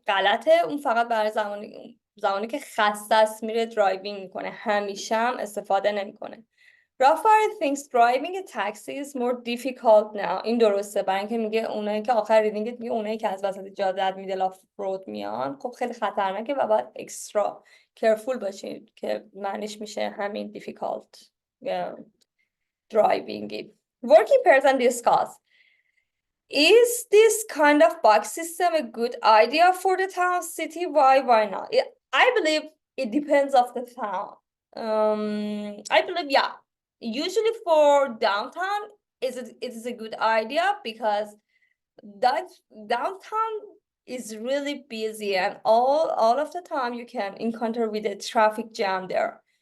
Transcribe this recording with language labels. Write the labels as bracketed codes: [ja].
[fa] غلطه اون فقط برای زمانی که خسته است میره درایوینگ میکنه، همیشه هم استفاده نمیکنه. [en] Rafael thinks driving a taxi is more difficult now. [fa] این درسته برای اینکه میگه اونایی که آخر ریدینگت میگه اونایی که از وسط جاده میدل آف رود میان خب خیلی خطرناکه و باید اکسترا کیرفول باشین که معنیش میشه همین [en] difficult driving. Working person discuss. Is this kind of box system a good idea for the town, city? Why not? I believe it depends of the town. I believe yeah. Usually for downtown, it is a good idea because that downtown is really busy and all of the time you can encounter with a traffic jam there.